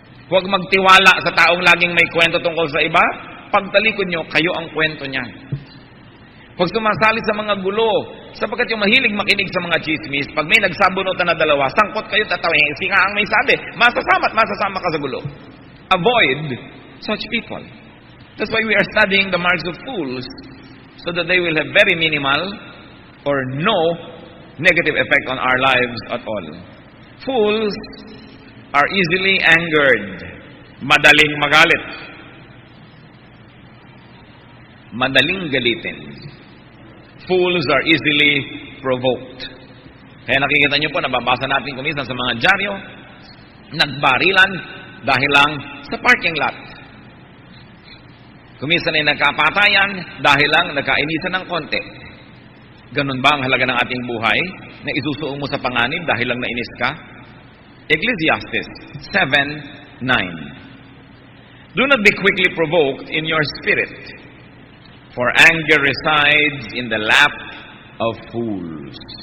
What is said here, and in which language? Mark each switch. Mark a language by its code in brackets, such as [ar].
[tl] Huwag magtiwala sa taong laging may kwento tungkol sa iba, pagtalikod nyo, kayo ang kwento niyan. Huwag sumasali sa mga gulo, sapagkat yung mahilig makinig sa mga chismis, pag may nagsabunutan na dalawa, sangkot kayo tatawin, si nga ang may sabi, masasama ka sa gulo. [en] Avoid such people. That's why we are studying the marks of fools, so that they will have very minimal or no negative effect on our lives at all. Fools are easily angered, [tl] madaling magalit, madaling galitin. [en] Fools are easily provoked. [tl] Kaya nakikita niyo po, nababasa natin kuminsan sa mga dyaryo, nagbarilan dahil lang sa parking lot. Kuminsan ay nagkapatayan dahil lang nagkainisan ng konti. Ganun ba ang halaga ng ating buhay na isusuong mo sa panganib dahil lang nainis ka? [en] Ecclesiastes 7:9. Do not be quickly provoked in your spirit, for anger resides in the lap of fools.